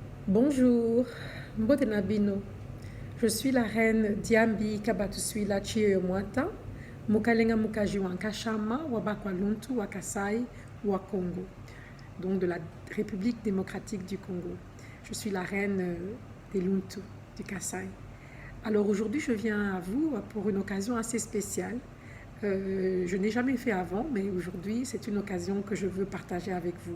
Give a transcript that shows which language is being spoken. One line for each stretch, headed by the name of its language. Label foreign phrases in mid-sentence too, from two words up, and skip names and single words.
French: Bonjour, Mbotenabino. Je suis la reine Diambi Kabatuswila Chiyemwata, Mukalenga Mukaji Wankashama, Wabakwaluntu, Wakasai, Wakongo, donc de la République démocratique du Congo. Je suis la reine des Luntu, du Kasaï. Alors aujourd'hui, je viens à vous pour une occasion assez spéciale. Je n'ai jamais fait avant, mais aujourd'hui, c'est une occasion que je veux partager avec vous.